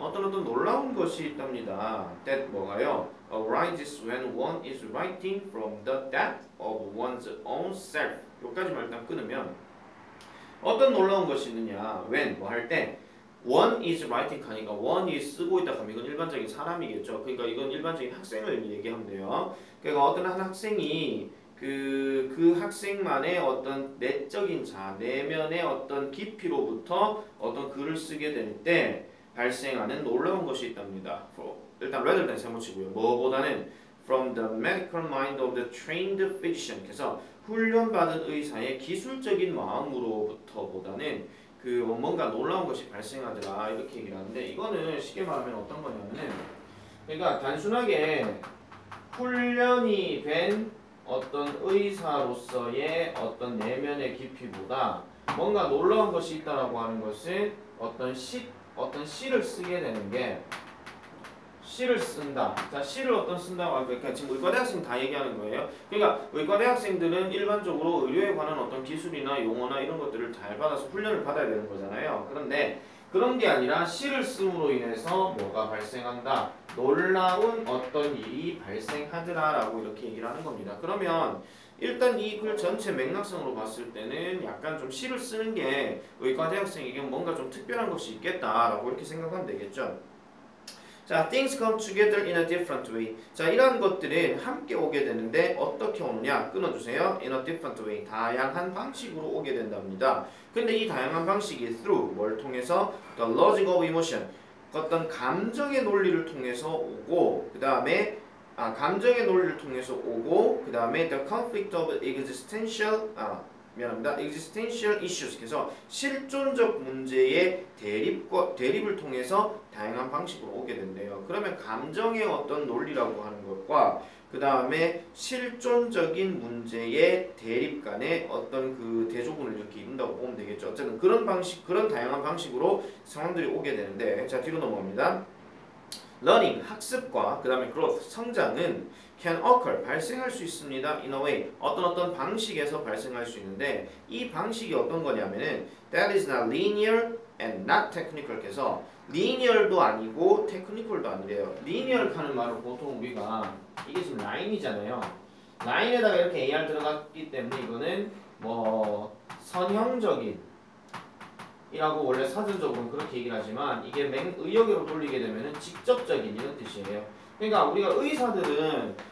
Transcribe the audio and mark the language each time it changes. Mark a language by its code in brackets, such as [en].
[ko] 어떤 놀라운 것이 있답니다. that 뭐가요? [en] arises when one is writing from the depth of one's own self. [ko] 여기까지만 일단 끊으면 어떤 놀라운 것이 있느냐? when 뭐 할 때 one is writing 하니까 one이 쓰고 있다 하면 이건 일반적인 사람이겠죠. 그러니까 이건 일반적인 학생을 얘기하면 돼요. 그러니까 어떤 한 학생이 그 학생만의 어떤 내적인 자, 내면의 어떤 깊이로부터 어떤 글을 쓰게 될 때 발생하는 놀라운 것이 있답니다. 일단 rather than 세모치고요. 뭐보다는 [en] from the medical mind of the trained physician. [ko] 그래서 훈련받은 의사의 기술적인 마음으로부터보다는 그 뭔가 놀라운 것이 발생하더라 이렇게 얘기를 하는데 이거는 쉽게 말하면 어떤 거냐면은 그러니까 단순하게 훈련이 된 어떤 의사로서의 어떤 내면의 깊이보다 뭔가 놀라운 것이 있다라고 하는 것은 어떤 시를 쓰게 되는 게 시를 쓴다. 자, 시를 어떤 쓴다고 하니까 그러니까 지금 의과대학생 다 얘기하는 거예요. 그러니까 의과대학생들은 일반적으로 의료에 관한 어떤 기술이나 용어나 이런 것들을 잘 받아서 훈련을 받아야 되는 거잖아요. 그런데 그런 게 아니라 시를 씀으로 인해서 뭐가 발생한다. 놀라운 어떤 일이 발생하더라라고 이렇게 얘기를 하는 겁니다. 그러면 일단 이 글 전체 맥락성으로 봤을 때는 약간 좀 시를 쓰는 게 의과대학생에게 뭔가 좀 특별한 것이 있겠다라고 이렇게 생각하면 되겠죠. [en] 자, things come together in a different way. [ko] 자, 이러한 것들은 함께 오게 되는데 어떻게 오느냐? 끊어주세요. [en] in a different way. [ko] 다양한 방식으로 오게 된답니다. 근데 이 다양한 방식이 through 뭘 통해서? [en] the logic of emotion. [ko] 어떤 감정의 논리를 통해서 오고 그 다음에 감정의 논리를 통해서 오고 그 다음에 [en] the conflict of existential existential issues. [ko] 그래서 실존적 문제의 대립을 통해서 다양한 방식으로 오게 된대요. 그러면 감정의 어떤 논리라고 하는 것과 그 다음에 실존적인 문제의 대립 간의 어떤 그 대조군을 이렇게 이룬다고 보면 되겠죠. 어쨌든 그런 다양한 방식으로 상황들이 오게 되는데 자, 뒤로 넘어갑니다. learning, 학습과 그 다음에 growth, 성장은 [en] can occur, [ko] 발생할 수 있습니다. [en] in a way, [ko] 어떤 방식에서 발생할 수 있는데 이 방식이 어떤 거냐면은 [en] that is not linear and not technical. [ko] 그래서 linear도 아니고 technical도 아니래요. linear 하는 말은 보통 우리가 이게 지금 라인이잖아요. 라인에다가 이렇게 AR 들어갔기 때문에 이거는 뭐 선형적인 이라고 원래 사전적으로는 그렇게 얘기를 하지만 이게 의역으로 돌리게 되면은 직접적인 이런 뜻이에요. 그러니까 우리가 의사들은